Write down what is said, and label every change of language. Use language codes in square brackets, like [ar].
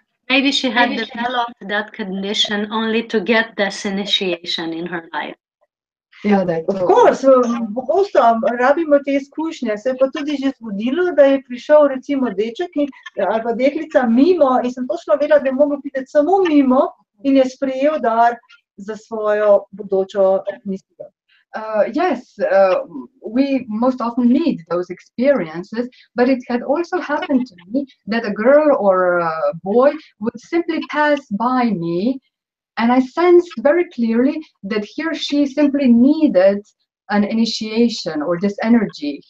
[en] Maybe she had developed that condition only to get this initiation in her life. Yeah, that's Of course, [sl] pogosto rabimo te izkušnje. Se je pa tudi že zgodilo, da je prišel recimo deček ali pa deklica mimo in sem točno vedela, da je mogel priti samo mimo in je sprejel dar za svojo bodočo misijo. [en] Yes, we most often need those experiences, but it had also happened to me that a girl or a boy would simply pass by me, and I sensed very clearly that he or she simply needed an initiation or this energy.